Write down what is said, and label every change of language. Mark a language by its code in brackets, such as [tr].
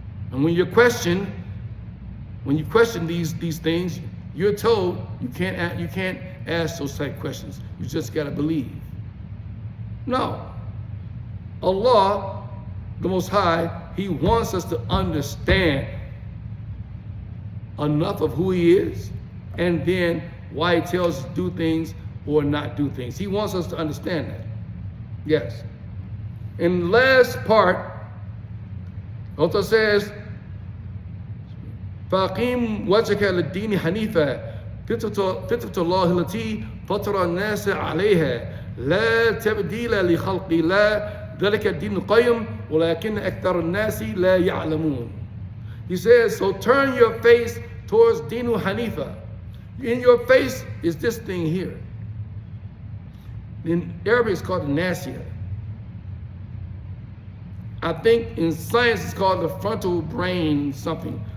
[en] And when you question these things, you're told you can't ask those type questions. You just gotta believe. No. Allah, the Most High, He wants us to understand enough of who He is, and then why He tells us to do things or not do things. He wants us to understand that. Yes. In the last part, Allah says, [ar] فَأَقِيمْ وَجْهَكَ لِلدِّينِ حَنِيفًا فِطْرَةَ اللَّهِ الَّتِي فَطَرَ النَّاسَ عَلَيْهَا لَا تَبْدِيلَ لِخَلْقِ اللَّهِ ذَلِكَ الدِّينُ الْقَيِّمُ وَلَكِنَّ أَكْثَرَ النَّاسِ لَا يَعْلَمُونَ. [en] He says, so turn your face towards Dinu Hanifa. In your face is this thing here. In Arabic it's called the Nasiya. I think in science it's called the frontal brain something.